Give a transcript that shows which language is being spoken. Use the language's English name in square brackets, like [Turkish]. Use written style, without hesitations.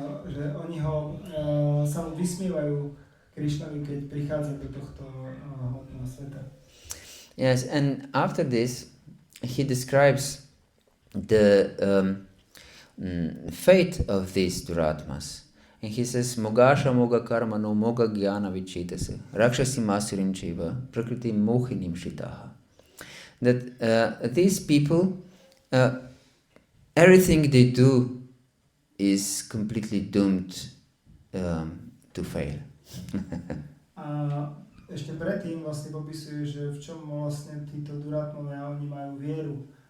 [Slovak] Že oni sa mu vysmievajú Krishnovi, keď prichádza do tohto hmotného sveta. [English] Yes, and after this, he describes the fate of these duratmas. And he says, [Sanskrit] Mogasha moga karma no moga jnana vichitase, rakshasi masurim chiva, prakriti mohinim shitaha. [English] That these people, everything they do is completely doomed to fail. [Slovak] A ešte predtým vlastne popisuje, že v čom vlastne títo duratmovia, oni majú vieru.